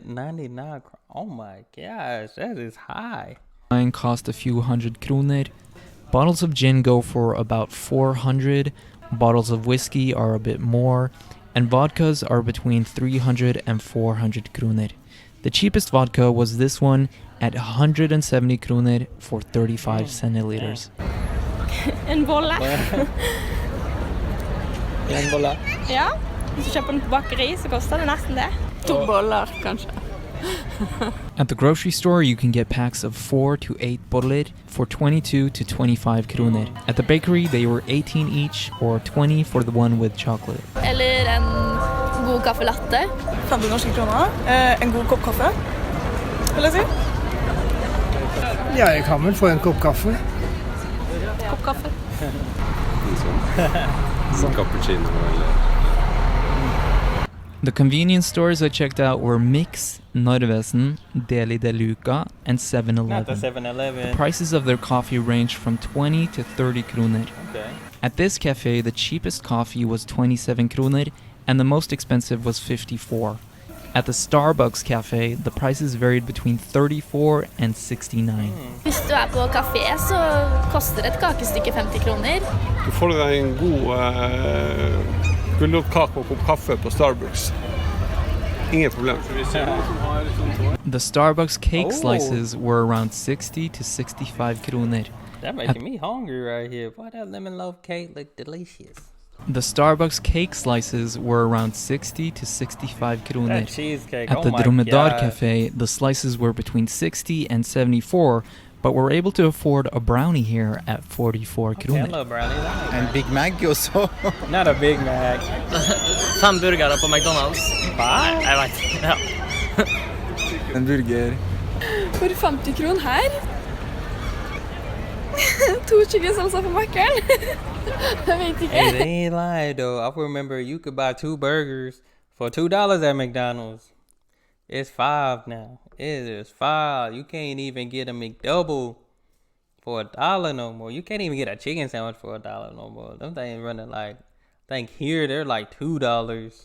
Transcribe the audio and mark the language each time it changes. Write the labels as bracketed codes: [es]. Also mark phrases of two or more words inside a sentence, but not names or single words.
[en] 399, oh my gosh, that is high. Wine cost a few hundred kroner. Bottles of gin go for about 400. Bottles of whiskey are a bit more, and vodkas are between 300 and 400 kroner. The cheapest vodka was this one at 170 kroner for 35 centiliters. [no] En bolle. En bolle? Ja, hvis du kjøper den på bakeri, så koster det nesten det. 2 boller, kanskje. [en] At the grocery store, you can get packs of 4 to 8 boller for 22 to 25 kroner. At the bakery, they were 18 each or 20 for the one with chocolate. [no] Eller en god kaffe latte. 50 norske kroner. En god kopp kaffe, vil jeg si. Ja, jeg kan vel få en kopp kaffe. Kopp kaffe. Sånn cappuccino eller... [en] The convenience stores I checked out were Mix, Norwesen, Deli de Luca, and 7-Eleven. Not the 7-Eleven. The prices of their coffee range from 20 to 30 kroner. Okay. At this cafe, the cheapest coffee was 27 kroner, and the most expensive was 54. At the Starbucks cafe, the prices varied between 34 and 69. [no] Hvis du på kafé, så koster et kakestykke 50 kroner. Du får deg en god gulrotkake og kopp kaffe på Starbucks. Ingen problem. [en] The Starbucks cake slices were around 60 to 65 kroner. That making me hungry right here. Boy, that lemon loaf cake look delicious. The Starbucks cake slices were around 60 to 65 kroner. That cheesecake, At the Dromedar Cafe, the slices were between 60 and 74, but we're able to afford a brownie here at 44 kroner. I love brownies. And Big Mac også. Not a Big Mac. [no] 5 burgere på McDonald's. Hva? Jeg vet, ja. En burger. For 50 kroner her. 2 [en] chicken salsa [no] på Mac-en. Jeg vet ikke. [en] Hey, they ain't lying though. I remember you could buy 2 burgers for $2 at McDonald's. It's 5 now. It is 5. You can't even get a McDouble for $1 no more. You can't even get a chicken sandwich for $1 no more. Them things running like, I think here they're like $2.